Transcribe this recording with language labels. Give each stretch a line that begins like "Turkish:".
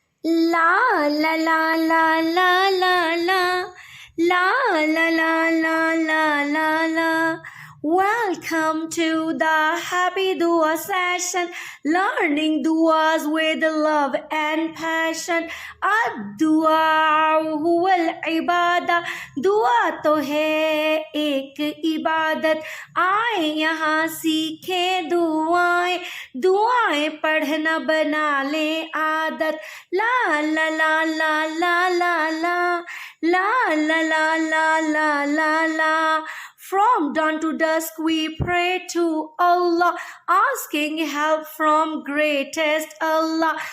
English: La la la la la la la la la la la la la la. Welcome to the Happy Dua session, learning duas with love and passion.
Arabic: Ad-dua huwal ibadah,
Urdu: dua to hai ek ibadat. آئے یہاں سیکھیں دعائیں دعائیں پڑھنا بنا لیں عادت لا لا لا لا لا لا لا لا لا لا لا لا لا لا.
English: From dawn to dusk we pray to Allah, asking help from greatest Allah.